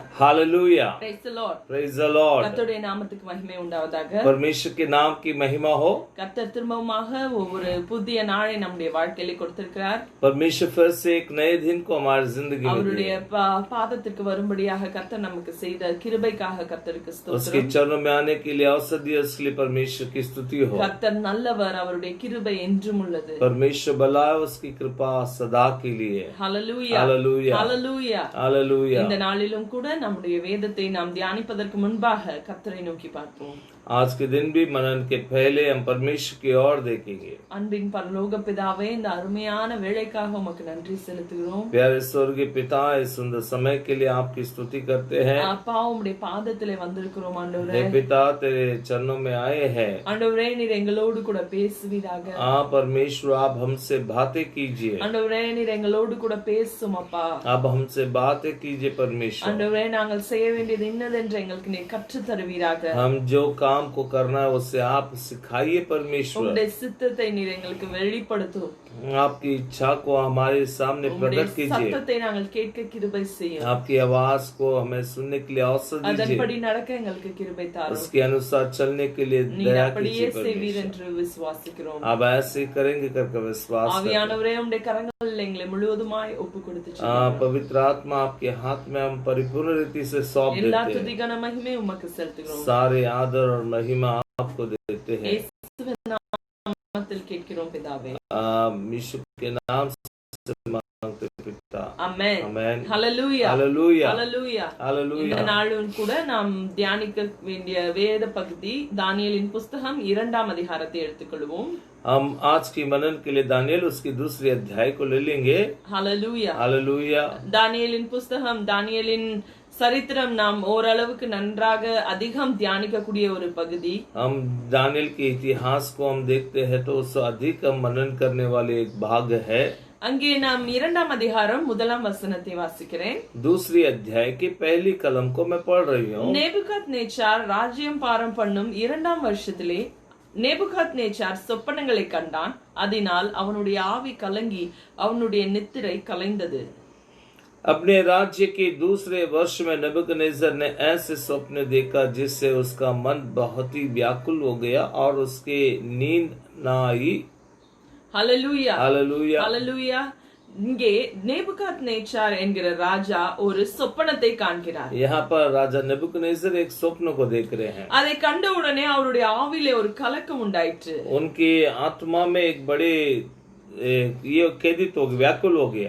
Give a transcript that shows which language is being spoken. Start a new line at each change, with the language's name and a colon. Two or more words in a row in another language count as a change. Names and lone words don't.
Hindi: हालेलुया,
English: Praise the Lord. Praise the Lord.
Tamil: கர்த்தருடைய நாமத்துக்கு மகிமை உண்டாவதாக.
Hindi: परमेश्वर के नाम की महिमा हो।
Tamil: கர்த்தர் திரும்பவுமாக ஒவ்வொரு புதிய நாளை நம்முடைய வாழ்க்கையில கொடுத்திருக்கிறார்.
Hindi: परमेश्वर फिर से एक नए दिन को हमारी जिंदगी में
Tamil: அவருடைய பாதத்திற்கு வரும்படியாக கர்த்தர் நமக்கு செய்த கிருபைக்காக கர்த்தருக்கு
Hindi: उसके
Tamil: ஸ்தோத்திரம்.
Hindi: चरणों में आने के लिए अवसर दिया, उसके लिए परमेश्वर की स्तुति हो।
Tamil: கர்த்தர் நல்லவர், அவருடைய கிருபை என்றும் உள்ளது.
Hindi: परमेश्वर भला है, उसकी कृपा सदा के लिए।
Tamil: ஹalleluya,
Hindi: हालेलुया,
Tamil: ஹalleluya.
Hindi: हालेलुया।
Tamil: இந்த நாளிலும் கூட நம்முடைய வேதத்தை நாம் தியானிப்பதற்கு முன்பாக கர்த்தரை நோக்கி பார்ப்போம்.
Hindi: आज के दिन भी मनन के पहले हम परमेश्वर की ओर देखेंगे।
Tamil: அன்பின் பரலோக பிதாவே, இந்த அருமையான வேளைக்காக உமக்கு நன்றி செலுத்துகிறோம்.
Hindi: प्यारे स्वर्गीय पिता, इस सुंदर समय के लिए आपकी स्तुति करते हैं।
Tamil: அப்பா, உம்முடைய பாதத்திலே வந்திருக்கிறோம் ஆண்டவரே.
Hindi: हे पिता, तेरे चरणों में आए हैं।
Tamil: ஆண்டவரே, நீர் எங்களோடு கூட பேசுவீராக.
Hindi: परमेश्वर आप हमसे बातें कीजिए।
Tamil: ஆண்டவரே, நீர் எங்களோடு கூட பேசும் அப்பா.
Hindi: आप हमसे बातें कीजिए परमेश्वर।
Tamil: ஆண்டவரே, நாங்கள் செய்ய வேண்டியது இன்னதென்று எங்களுக்கு நீர் கற்றுத் தருவீராக.
Hindi: हम जो काम को करना है उससे आप सिखाइए परमेश्वर।
Tamil: உம்முடைய சித்தத்தை நீர் எங்களுக்கு வெளிப்படுத்தும்.
Hindi: आपकी इच्छा को हमारे सामने
Tamil: உம்முடைய
Hindi: प्रकट कीजिए।
Tamil: சத்தத்தை நாங்கள் கேட்க கிருபை செய்யும்.
Hindi: आपकी आवाज को हमें सुनने के लिए अवसर
Tamil: அதன்படி
Hindi: दीजिए।
Tamil: நடக்க எங்களுக்கு கிருபை தாரும்.
Hindi: उसके अनुसार चलने के लिए
Tamil: நீர்
Hindi: दया
Tamil: அப்படியே
Hindi: कीजिए
Tamil: செய்வீர்
Hindi: परमेश्वर।
Tamil: என்று விசுவாசிக்கிறோம்.
Hindi: आप ऐसे करेंगे करके विश्वास करते हैं।
Tamil: ஆவியானவரே, உம்முடைய கரங்களில் எங்களை முழுவதுமாய் ஒப்பு கொடுத்து
Hindi: पवित्र आत्मा आपके हाथ में हम परिपूर्ण रीति से सौंप
Tamil: எல்லா
Hindi: देते हैं।
Tamil: துதிகன மகிமை உமக்கு செலுத்துகிறோம்.
Hindi: सारे आदर और महिमा आपको देते हैं।
Tamil: இயேசுவின் நாமத்தில் கேட்கிறோம் பிதாவே.
Hindi: यीशु के नाम से मांगते पिता।
Tamil: ஆமென்.
Hindi: आमेन।
Tamil: ஹalleluya,
Hindi: हालेलुया,
Tamil: ஹalleluya.
Hindi: हालेलुया।
Tamil: இந்த நாளும் கூட நாம் தியானிக்க வேண்டிய வேத பகுதி தானியேலின் புஸ்தகம் 2ஆம் அதிகாரத்தை எடுத்துக்கொள்வோம்.
Hindi: हम आज की मनन के लिए दानियल उसकी दूसरी अध्याय को ले लेंगे।
Tamil: ஹalleluya.
Hindi: हालेलुया।
Tamil: தானியேலின் புஸ்தகம், தானியேலின் சரித்திரம் நாம் ஓரளவுக்கு நன்றாக அதிகம் தியானிக்கக்கூடிய ஒரு பகுதி.
Hindi: हम दानियल के इतिहास को हम देखते हैं तो उससे अधिक हम मनन करने वाले एक भाग है।
Tamil: அங்கே நாம் 2ஆம் அதிகாரம் 1ஆம் வசனத்தை வாசிக்கிறேன்.
Hindi: दूसरी अध्याय की पहली कलम को मैं पढ़ रही हूँ।
Tamil: நேபுகாத்நேச்சார் ராஜ்யம் பாரம் பண்ணும் 2ஆம் வருஷத்திலே நேபுகாத்நேச்சார் சொப்பனங்களை கண்டான். அதனால் அவனுடைய ஆவி கலங்கி அவனுடைய நித்திரை கலைந்தது.
Hindi: अपने राज्य के दूसरे वर्ष में नबूकदनेस्सर ने ऐसे स्वप्न देखा जिससे उसका मन बहुत ही व्याकुल हो गया और उसके नींद न आई।
Tamil: ஹalleluya,
Hindi: हालेलुया।
Tamil: ஹalleluya. இங்கே நேபுகாத்நேச்சார் என்கிற ராஜா ஒரு சொப்பனத்தை காண்கிறார்.
Hindi: यहाँ पर राजा नबूकदनेस्सर एक स्वप्न को देख रहे हैं।
Tamil: அதை கண்ட உடனே அவருடைய ஆவிலே ஒரு கலக்கம் உண்டாயிற்று.
Hindi: उनकी आत्मा में एक बड़े ये खेदित हो गया, व्याकुल हो गया।